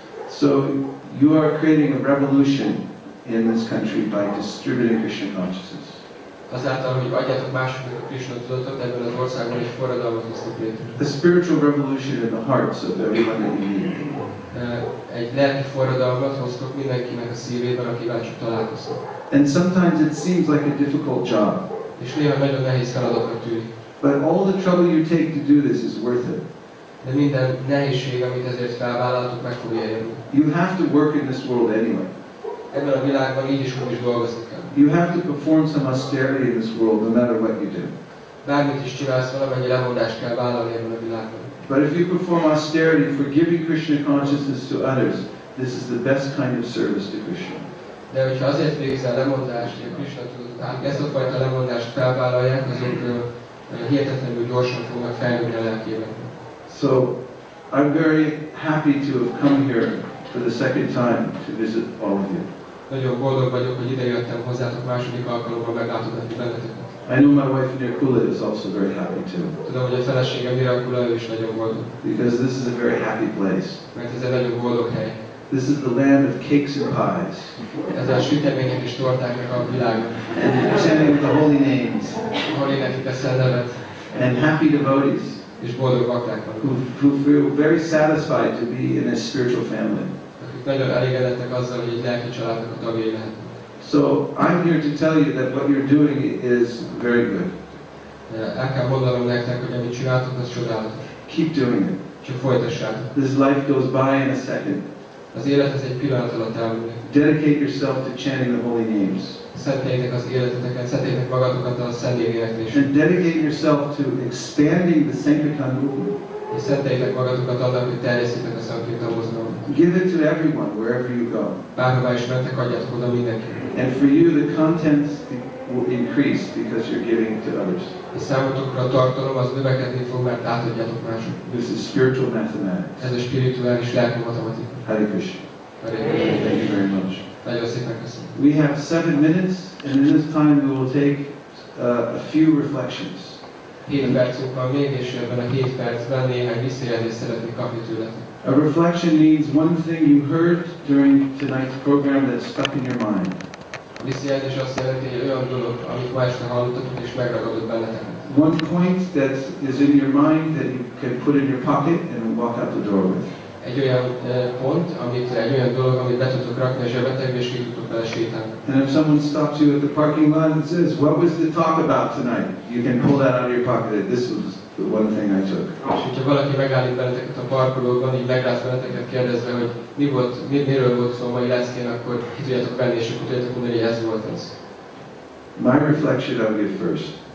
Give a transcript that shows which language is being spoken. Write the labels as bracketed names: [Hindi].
[English] So you are creating a revolution in this country by distributing Krishna consciousness. [Hungarian] Azáltal, hogy adjátok másoknak a Krishna tudatot, ebben az országban egy forradalmat hoztok létre. [English] A spiritual revolution in the hearts of everyone that you meet. [Hungarian] Egy lelki forradalmat hoztok mindenkinek a szívében, akivel csak találkoztok. [English] And sometimes it seems like a difficult job. [Hungarian] És néha nagyon nehéz feladatnak tűnik. [English] But all the trouble you take to do this is worth it. [Hungarian] De minden nehézség, amit ezért felvállaltok, meg fogja érni. [English] You have to work in this world anyway. [Hungarian] Ebben a világban így is úgy is dolgozni kell. [English] You have to perform some austerity in this world no matter what you do. [Hungarian] Bármit is csinálsz, valamennyi lemondást kell vállalni ebben a világban. [English] But if you perform austerity for giving Krishna consciousness to others, this is the best kind of service to Krishna. [Hungarian] De hogyha azért végzel lemondást, hogy a Krishna tudatot át, ezt a fajta lemondást felvállalják, azok hihetetlenül gyorsan fognak fejlődni a lelkében. [English] So, I'm very happy to have come here for the second time to visit all of you. [Hungarian] Nagyon boldog vagyok, hogy ide jöttem hozzátok második alkalommal meglátogatni benneteket. [English] I know my wife Nirkula is also very happy too. [Hungarian] Tudom, hogy a feleségem Nirkula, ő is nagyon boldog. [English] Because this is a very happy place. [Hungarian] Mert ez egy nagyon boldog hely. [English] This is the land of cakes and pies. [Hungarian] Ez a sütemények és tortáknak a világa. [English] And chanting the holy names. [Hungarian] Ahol éneklik a szent nevet. [English] And happy devotees. [Hungarian] És boldog bakták vannak. [English] Who feel very satisfied to be in a spiritual family. [Hungarian] Akik nagyon elégedettek azzal, hogy egy lelki családnak a tagjai lehetnek. [English] So I'm here to tell you that what you're doing is very good. [Hungarian] El kell mondanom nektek, hogy amit csináltok, az csodálatos. [English] Keep doing it. [Hungarian] Csak folytassátok. [English] This life goes by in a second. [Hungarian] Az élet ez egy pillanat alatt elmúlik. [English] Dedicate yourself to chanting the holy names. [Hungarian] Szenteljétek az életeteket, szenteljétek magatokat a szent éneklésre. [English] And dedicate yourself to expanding the Sankirtan movement. [Hungarian] És szenteljétek magatokat annak, hogy terjesztitek a Sankirtan mozgalmat. [English] Give it to everyone, wherever you go. [Hungarian] Bárhová is mentek, adjátok oda mindenkinek. [English] And for you, the contents will increase because you're giving to others. [Hungarian] És számotokra a tartalom az növekedni fog, mert átadjátok mások. [English] This is spiritual mathematics. [Hungarian] Ez a spirituális lelki matematika. [English] Hare Krishna. [Hungarian] Hare Krishna. [English] Thank you very much. [Hungarian] Nagyon szépen köszönöm. [English] We have 7 minutes, and in this time we will take a few reflections. [Hungarian] 7 percünk van még, és ebben a 7 percben néhány visszajelzést szeretnék kapni tőletek. [English] A reflection means one thing you heard during tonight's program that stuck in your mind. [Hungarian] A visszajelzés azt jelenti, hogy olyan dolog, amit ma este hallottatok, és megragadott benneteket. [English] One point that is in your mind that you can put in your pocket and walk out the door with. [Hungarian] Egy olyan pont, egy olyan dolog, amit be tudtok rakni a zsebetekbe, és ki tudtok vele sétálni. [English] And if someone stops you at the parking lot and says, "What was the talk about tonight?" You can pull that out of your pocket. This was the one thing I took. [Hungarian] És hogyha valaki megállít benneteket a parkolóban, így meglát benneteket kérdezve, hogy miről volt szó a mai leszkén, akkor ki tudjátok venni, és akkor tudjátok mondani, hogy ez volt az. [English] My reflection I'll give first.